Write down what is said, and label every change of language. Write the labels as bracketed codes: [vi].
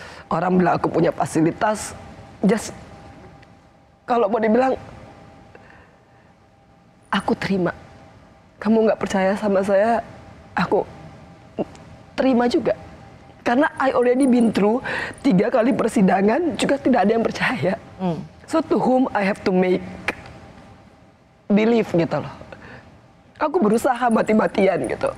[id] Orang bilang aku punya fasilitas, just kalau mau dibilang, aku terima. Kamu nggak percaya sama saya, aku terima juga. Karena [en] I already been through [id] 3 kali persidangan, juga tidak ada yang percaya. [en] So to whom I have to make believe gitu loh. [id] Aku berusaha mati-matian gitu.